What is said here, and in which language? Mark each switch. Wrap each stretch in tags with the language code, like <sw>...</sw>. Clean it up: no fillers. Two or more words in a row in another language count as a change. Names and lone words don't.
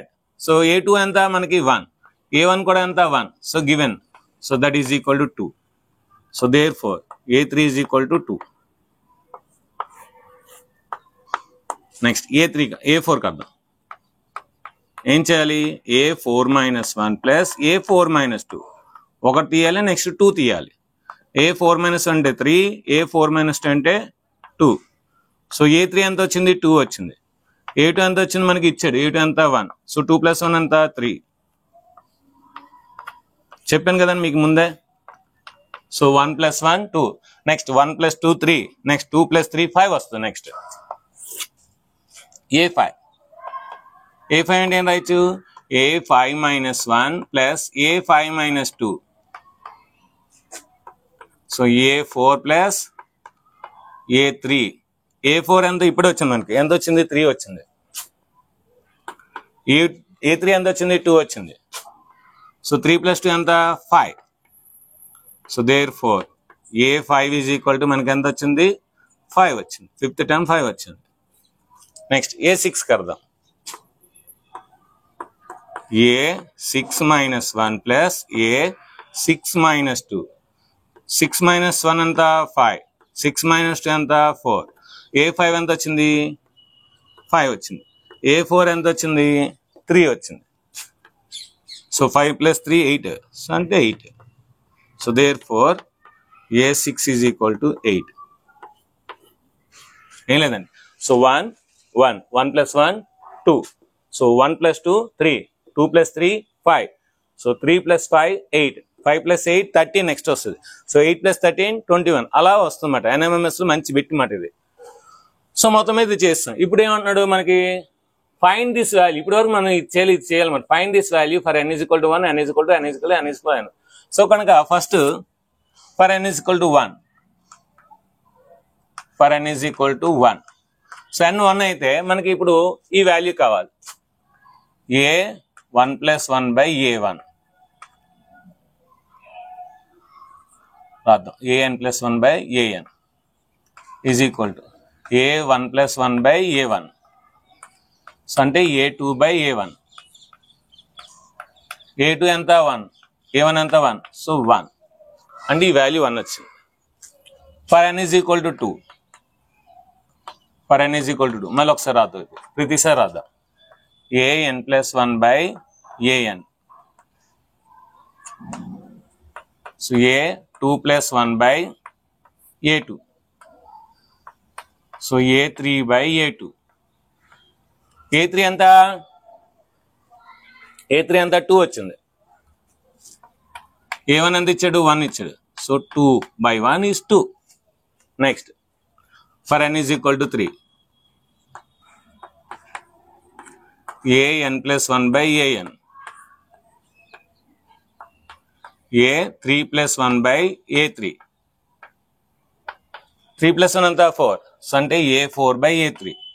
<te>సో a2 ఎంత మనకి 1, a1 కూడా ఎంత 1.</te> <en>సో given, so that is equal to 2. So therefore a3 is equal to 2.</en> <te>నెక్స్ట్ a4 కద్దాం. ఏం చేయాలి,</te> <en>a4 minus 1 plus a4 minus 2.</en> <te>1 తీయాలి, నెక్స్ట్ 2 తీయాలి.</te> <en>a4 minus 1</en> <te>అంటే 3,</te> <en>a4 minus 2</en> <te>అంటే 2. సో a3 ఎంత వచ్చింది, 2 వచ్చింది. a2 ఎంత వచ్చింది మనకి ఇచ్చాడు, a2 ఎంత 1. సో 2 plus 1 ఎంత 3. చెప్పాను కదండి మీకు ముందే. సో 1 + 1 2, నెక్స్ట్ 1 + 2 3, నెక్స్ట్ 2 + 3 5 వస్తుంది. నెక్స్ట్ a5 అంటే ఏం రాయొచ్చు,</te> <en>a5 - 1 + a5 - 2, సో a4 + a3.</en> <te>a4 ఎంత ఇప్పుడు వచ్చింది మనకి, ఎంత వచ్చింది, 3 వచ్చింది. a3 ఎంత వచ్చింది, 2 వచ్చింది. సో 3 + 2 ఎంత, 5. సో therefore a5 = మనకి ఎంత వచ్చింది, 5 వచ్చింది. 5th టర్మ్ 5 వచ్చింది. నెక్స్ట్ a6 కడదాం.</te> <en>a6 - 1 + a6 - 2.</en> <te>6 - 1 ఎంత, 5. 6 - 2 ఎంత, 4. a5 ఎంత వచ్చింది, 5 వచ్చింది. a4 ఎంత వచ్చింది, 3 వచ్చింది. సో 5 + 3 8, సో అంటే 8.</te> <en>సో therefore a6 = 8.</en> <te>ఏం లేదండి. సో 1 1 1 + 1 2, సో 1 + 2 3, 2 + 3 5, సో 3 + 5 8, 5 + 8 13 నెక్స్ట్ వస్తుంది. సో 8 + 13 21 అలా వస్తుందన్నమాట. NMMS మంచి బిట్ మాట ఇది. సో మొత్తం మీద ఇది చేస్తాం. ఇప్పుడు ఏమంటున్నాడు మనకి,</te> <en>find this value.</en> <te>ఇప్పుడు వరకు మనం ఇది చేయాలన్నమాట.</te> <en>find this value for n = 1, n = n.</en> <te>సో కనుక</te> <en>first for n = 1, for n = 1.</en> <te>సో n 1 అయితే మనకి ఇప్పుడు ఈ వాల్యూ కావాలి,</te> <en>a1 + 1/a1 రాద్దాం. an + 1/an = a1 + 1/a1,</en> <te>సో అంటే a2/a1. a2 ఎంత, 1. a1 ఎంత, 1. సో 1 అంటే ఈ వాల్యూ 1 వచ్చింది.</te> <en>for n = 2, for n = 2</en> <te>మళ్ళీ ఒకసారి రాద్దాం. ప్రతిసారి రాద్దాం.</te> <en>an + 1/an, సో a2 + 1/a2, సో a3/a2.</en> <te>a3 ఎంత, a3 ఎంత, 2 వచ్చింది. a1 ఎంత ఇచ్చాడు, 1 ఇచ్చాడు. సో</te> <en>2/1 is 2. next for n = 3, an + 1/an, a3 + 1/a3, 3 + 1</en> <te>ఎంత, 4, సో అంటే</te> <en>a4/a3.</en>